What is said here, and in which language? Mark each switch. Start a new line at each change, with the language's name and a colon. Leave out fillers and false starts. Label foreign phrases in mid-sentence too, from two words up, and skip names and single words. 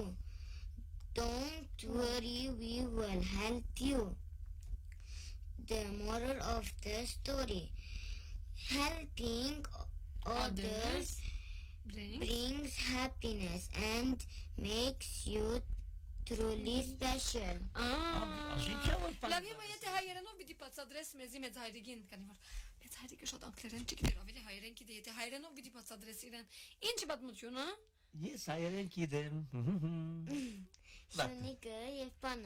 English: Don't worry, we will help you. The moral of the story: helping others brings happiness and makes you truly special.
Armenian: Լավ եմ եթե հայերենով պիտի բացադրես մեզի մեծ հայրիկին, քանի որ մեծ հայրիկը շատ անգլերեն չգիտեր, ավելի հայերեն գիտի, եթե հայերենով պիտի բացադրես իրեն, ինչ պատմություն, հա? Ես հայերեն գիտեմ։ Շունիկը եւ բանը։